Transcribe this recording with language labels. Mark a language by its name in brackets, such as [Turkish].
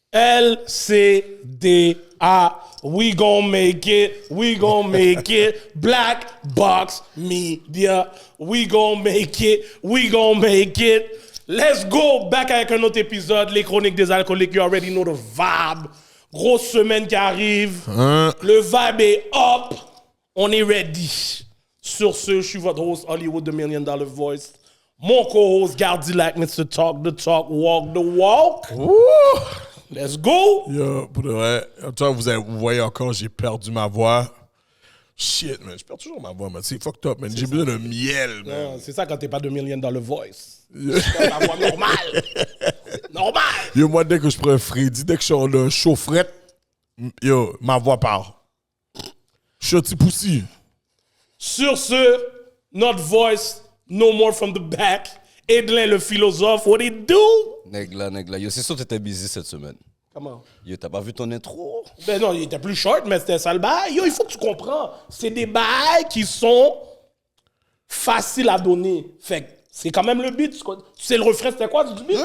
[English] LCDA, we gon' make it, we gon' make it. Black Box Media, we gon' make it, we gon' make it. Let's go back [French] avec un autre épisode, les chroniques des alcooliques, [English] you already know the vibe. [French] Grosse semaine qui arrive, le vibe est up, on est ready. Sur ce, je suis votre host Hollywood, The $1 Million Voice. [English] Mon co-host Gardilac needs to talk the talk, walk the walk. Ouh. Let's go! [French] Yo, pour de vrai, vous voyez encore, j'ai perdu ma voix. Shit, man, je perds toujours ma voix, man. C'est fucked up, man. J'ai besoin de miel, man. Non, c'est ça quand t'es pas $1 Million Voice. La voix normale. Normal. Yo, moi, dès que je prends un Freddy, dès que je suis en chaufferette, yo, ma voix part. Je suis un petit poussi. Sur ce, notre [English] voice, no more from the back. Edlin, [French] le philosophe, [English] what it do? [French] Négla. Yo, c'est sûr que t'étais busy cette semaine. Comment? Yo, t'as pas vu ton intro? Ben non, il était plus short, mais c'était ça le bail. Yo, il faut que tu comprends. C'est des bails qui sont faciles à donner. Fait que c'est quand même le beat. Tu sais le refrain, c'était quoi du beat?